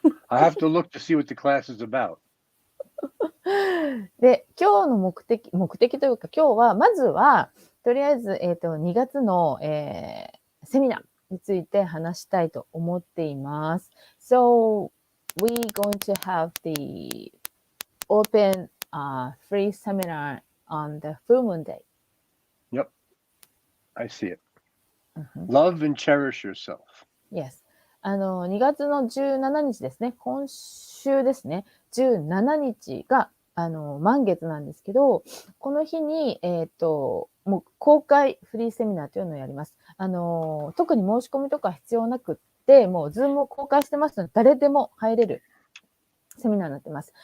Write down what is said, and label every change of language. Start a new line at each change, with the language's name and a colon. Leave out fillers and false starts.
English: I have to look to see what the class is about.
Japanese: で、今日の目的というか、今日は、まずは、とりあえず、2月の、セミナーについて話したいと思っています。
English: So, we're going to have the open free seminar on the full moon day. Yep. I see it. Love and cherish yourself.
Japanese: Yes. 2月の17日ですね。今週ですね。 17日が、満月なんですけど、この日に、もう公開フリーセミナーというのをやります。特に申し込みとか必要なくって、もうズームを公開してますので、誰でも入れるセミナーになってます。